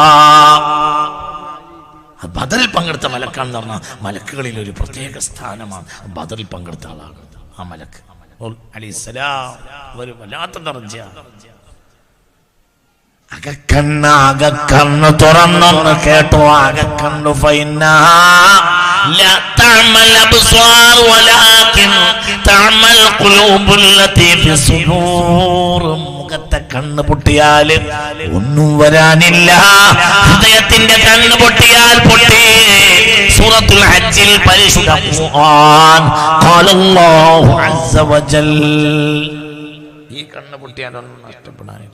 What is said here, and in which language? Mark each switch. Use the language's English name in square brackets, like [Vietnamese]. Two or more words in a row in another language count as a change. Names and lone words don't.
[Malayalam] ബദറിൽ പങ്കെടുത്ത മലക്കാണെന്ന് പറഞ്ഞാൽ മലക്കുകളിൽ ഒരു പ്രത്യേക സ്ഥാനമാണ്. ബദറിൽ പങ്കെടുത്ത ആളാണ് ആ മലക്ക് അലൈഹിസ്സലാം. ഒരു വല്ലാത്ത ദർജയാണ്. അകക്കണ്ണ് തുറന്നൊന്ന് കേട്ടോ, അകക്കണ്ണു [Arabic] ഫൈനാ لا تعمل الأبصار ولكن تعمل القلوب التي في الصدور. [Malayalam] മുഖത്തെ കണ്ണ് പൊട്ടിയാൽ ഒന്നും വരാനില്ല, ഹൃദയത്തിന്റെ കണ്ണ് പൊട്ടിയാൽ പൊട്ടി. സൂറത്തുൽ ഹജ്ജിൽ പരിശുദ്ധ ഖുർആൻ [Arabic] قال الله عز وجل, [Malayalam] ഈ കണ്ണ് പൊട്ടിയാലൊന്നും നഷ്ടപ്പെടാനില്ല.